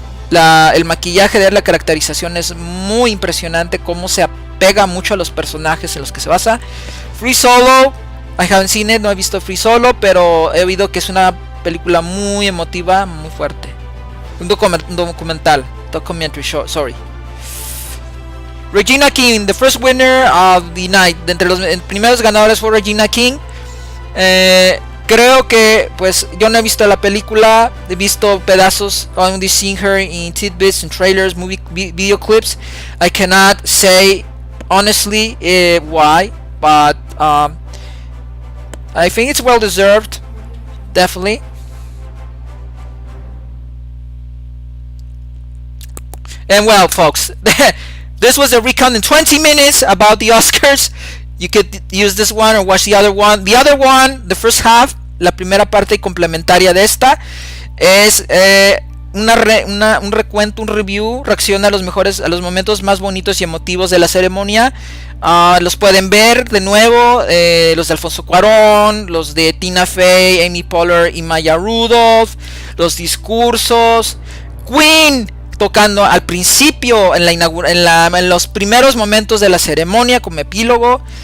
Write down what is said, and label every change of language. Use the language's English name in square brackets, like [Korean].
[Spanish] El maquillaje de la caracterización es muy impresionante, cómo se apega mucho a los personajes en los que se basa. Free Solo, [English] I haven't seen it, [Spanish] no he visto Free Solo, pero he oído que es una película muy emotiva, muy fuerte. Un documental, [English] documentary show, sorry. Regina King, the first winner of the night. [Spanish] De entre los primeros ganadores fue Regina King. Creo que, pues, yo no he visto la película, he visto pedazos, [English] only seen her in tidbits and trailers, video clips. I cannot say honestly why, but I think it's well deserved, definitely. And well, folks, this was a recount in 20 minutes about the Oscars. You could use this one or watch the other one. The other one, the first half, [Spanish] la primera parte complementaria de esta, es un recuento, un review, reacciona a los momentos más bonitos y emotivos de la ceremonia. Los pueden ver de nuevo, los de Alfonso Cuarón, los de Tina Fey, Amy Poehler y Maya Rudolph, los discursos, Queen tocando al principio en los primeros momentos de la ceremonia como epílogo.